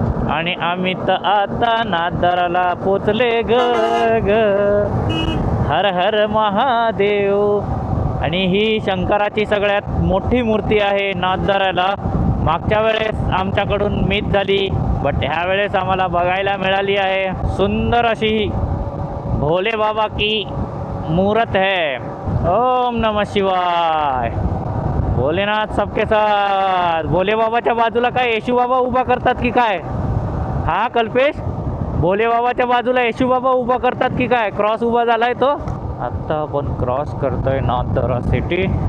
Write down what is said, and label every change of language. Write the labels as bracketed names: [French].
[Marathi] आणि आम्ही तर आता नाथद्वाराला पोचले ग ग. हर हर महादेव. आणि ही शंकराची सगळ्यात मोठी मूर्ती आहे नाथद्वाराला. मागच्या वेळेस आमच्याकडून मिस झाली, बट ह्या वेळेस आम्हाला बघायला मिळाली आहे. सुंदर अशी [Hindi] भोले बाबा की मूर्त है. ओम नमः शिवाय. भोलेनाथ सबके साथ. [Marathi] भोले बाबाच्या बाजूला काय येशू बाबा उभा करतात की काय? हा कल्पेश, भोले बाबाच्या बाजूला येशू बाबा उभा करतात की काय? क्रॉस उभा झालाय तो. आता आपण क्रॉस करतोय नाथद्वारा सिटी.